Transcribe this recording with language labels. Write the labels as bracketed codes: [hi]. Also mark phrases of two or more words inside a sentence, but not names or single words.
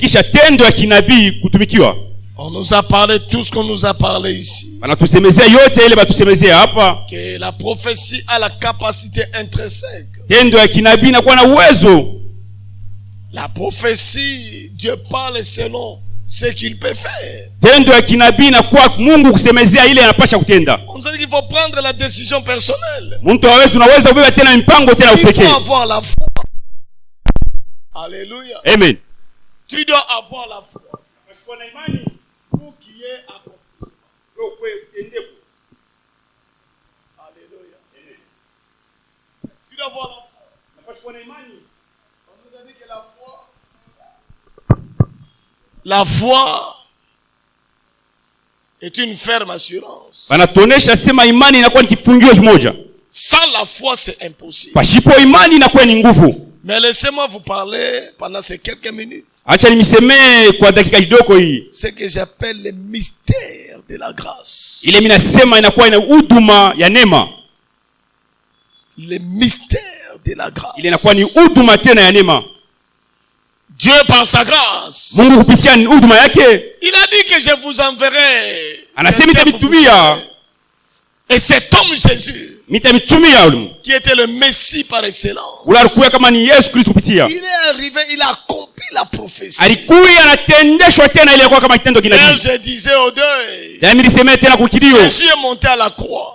[fr] On nous a parlé tout ce qu'on nous a parlé ici. Que la prophétie a la capacité intrinsèque. La prophétie, Dieu parle selon ce qu'il peut faire. [sw] Tendo ya kinabii na kwa Mungu kusemezea ile anapasha kutenda. [fr] On dit qu'il faut prendre la décision personnelle. [sw] Mtu unaweza kubeba tena mpango tena upekee. [fr] Il faut avoir la foi. Alléluia. Amen. Tu dois avoir la foi. Pour qu'il y ait accomplissement. Alléluia. Tu dois avoir la foi. On nous a dit que la foi est une ferme assurance. [sw] Wanatuonesha sema imani inakuwa ni kifungio kimoja. [fr] Sans la foi c'est impossible. [sw] Pasipo imani inakuwa ni nguvu. [fr] Mais laissez-moi vous parler pendant ces quelques minutes. [sw] Acha nisemee kwa dakika kidogo hii. [fr] Ce que j'appelle le mystère de la grâce. [sw] Ile mimi nasema inakuwa ina huduma ya neema. [fr] Le mystère de la grâce. [sw] Ile inakuwa ni huduma tena ya neema. [fr] Dieu par sa grâce. [sw] Mungu kupitia huduma yake. [fr] Il a dit que je vous enverrai. [sw] Anasema nitatumia. [fr] Et cet homme Jésus qui était le Messie par excellence, il est arrivé, il a accompli la prophétie. Et je disais au deuil, Jésus est monté à la croix.